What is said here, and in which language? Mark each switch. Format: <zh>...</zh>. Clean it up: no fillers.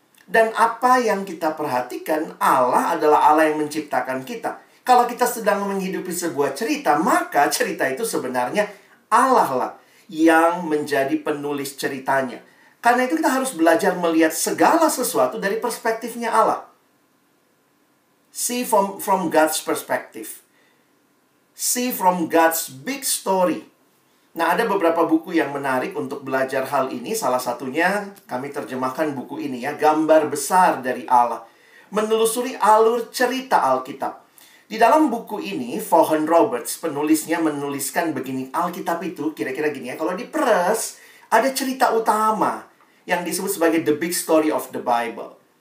<id>Dan apa yang kita perhatikan, Allah adalah Allah yang menciptakan kita. Kalau kita sedang menghidupi sebuah cerita, maka cerita itu sebenarnya Allah lah yang menjadi penulis ceritanya. Karena itu kita harus belajar melihat segala sesuatu dari perspektifnya Allah.</id> <en>See from God's perspective. See from God's big story.</en> <id>Nah, ada beberapa buku yang menarik untuk belajar hal ini. Salah satunya kami terjemahkan buku ini ya, Gambar Besar dari Allah. Menelusuri alur cerita Alkitab. Di dalam buku ini, Vaughan Roberts, penulisnya menuliskan begini, Alkitab itu kira-kira gini ya, kalau diperes, ada cerita utama yang disebut sebagai</id> <en>the big story of the Bible.</en>